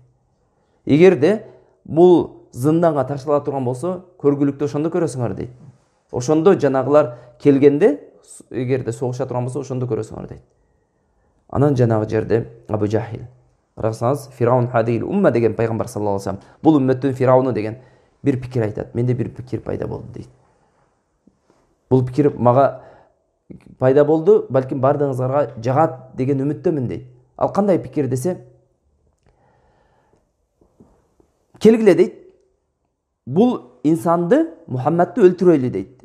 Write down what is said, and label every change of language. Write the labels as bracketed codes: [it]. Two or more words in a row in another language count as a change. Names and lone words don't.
[ky] Эгерде бул зынданга таштала турган болсо, көргүлүктү ошондо көрөсүңөр дейт. Ошондо жанагылар келгенде, эгерде согуша турган болсо, ошондо көрөсүңөр дейт. Анан жанагы жерде Абу Жахил, карасаңыз, [ar] فرعون هذه الأمة [ky] деген пайгамбар [ar] صلى الله عليه وسلم, [ky] бул умметтин Фирауну деген бир пикир айтат. Менде бир пикир пайда болду дейт. Бул пикир мага пайда болду, балким бардыгыңызга жагат деген үмүттөмүн дейт. Ал кандай пикир десе, келгиле дейт, бул инсанды, Мухаммадты өлтүрөйлү дейт.